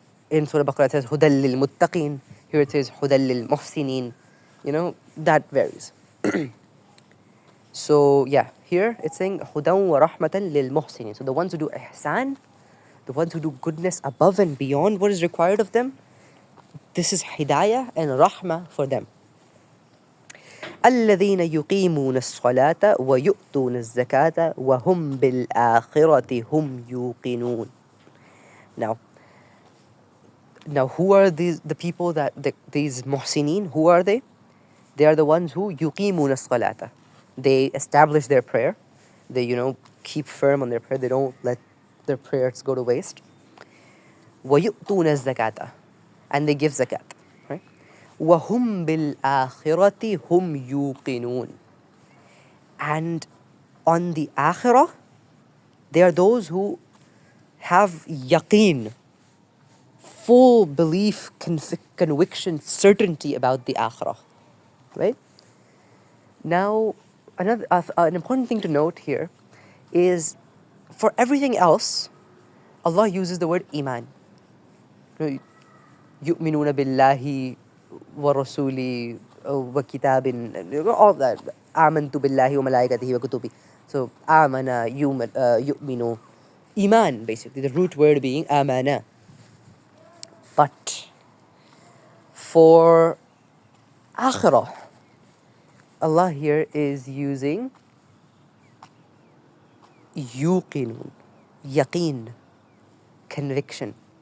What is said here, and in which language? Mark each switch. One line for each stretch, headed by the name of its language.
English: In Surah Baqarah it says
Arabic: hudan lil muttaqin.
English: Here it says
Arabic: hudan lil muhsinin.
English: That varies. So yeah, here it's saying
Arabic: hudan wa rahmatan lil muhsinin.
English: So the ones who do ihsan, the ones who do goodness above and beyond what is required of them, this is hidayah and rahmah for them.
Arabic: الذين يقيمون الصلاة ويؤتون الزكاة وهم بالآخرة هم يوقنون.
English: Now who are the people these muhsinin? Who are they? They are the ones who
Arabic: yuqimuna as-salata.
English: They establish their prayer. They, keep firm on their prayer. They don't let their prayers go to waste.
Arabic: وَيُؤْتُونَ الزَّكَاةَ.
English: And they give zakat. Right?
Arabic: وَهُمْ بِالْآخِرَةِ هُمْ يُوقِنُونَ.
English: And on the akhirah, they are those who have yaqeen, full belief, conviction, certainty about the akhirah. Right? Now, an important thing to note here is, for everything else, Allah uses the word iman.
Arabic: يؤمنون بالله ورسوله وكتاب,
English: all that.
Arabic: آمنت بالله وملائكته وكتبه. So, آمنا يؤمن.
English: Iman, basically, the root word being amana. But for akhirah, Allah here is using yuqinun, yaqeen, conviction.